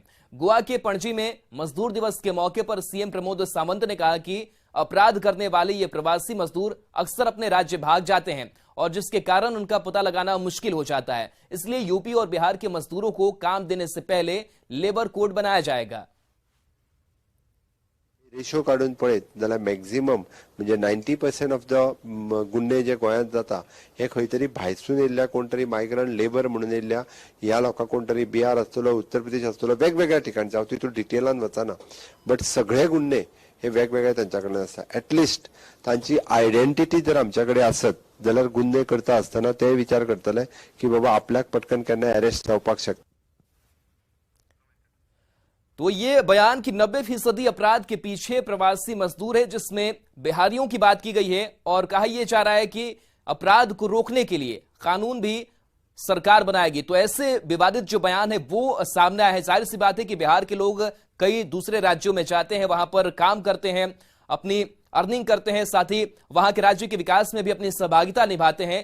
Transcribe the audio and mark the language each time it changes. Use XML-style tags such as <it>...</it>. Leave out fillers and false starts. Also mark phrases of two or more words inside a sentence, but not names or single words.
<hi>गोवा के पणजी में मजदूर दिवस के मौके पर सीएम प्रमोद सावंत ने कहा कि अपराध करने वाले ये प्रवासी मजदूर अक्सर अपने राज्य भाग जाते हैं और जिसके कारण उनका पता लगाना मुश्किल हो जाता है। इसलिए यूपी और बिहार के मजदूरों को काम देने से पहले लेबर कोड बनाया जाएगा।</hi> <kok>रेशो काढून पळयत जाल्यार मॅक्झिमम म्हणजे 90%</kok> <en>of the</en> <kok>गुन्हे जे गोंयांत जाता हे खंय तरी भायरसून येयल्ल्या कोण तरी</kok> <en>migrant labour</en> <kok>म्हणून येयल्ल्या ह्या लोकांक कोण तरी बिहार आसतलो, उत्तर प्रदेश आसतलो, वेगवेगळ्या ठिकाणचे, हांव तितून डिटेलान वचना, बट सगळे गुन्हे हे वेगवेगळे तांच्या कडेन आसता। एटलिस्ट तांची आयडेंटिटी जर आमच्या कडेन आसत जाल्यार गुन्हे करता आसतना ते विचार करतले की बाबा आपल्याक पटकन केन्ना अरेस्ट जावपाक शकता।</kok> <hi>तो ये बयान कि 90% अपराध के पीछे प्रवासी मजदूर है, जिसमें बिहारियों की बात की गई है और कहा यह जा रहा है कि अपराध को रोकने के लिए कानून भी सरकार बनाएगी। तो ऐसे विवादित जो बयान है वो सामने आया है। जाहिर सी बात है कि बिहार के लोग कई दूसरे राज्यों में जाते हैं, वहां पर काम करते हैं, अपनी अर्निंग करते हैं, साथ ही वहां के राज्य के विकास में भी अपनी सहभागिता निभाते हैं।</hi>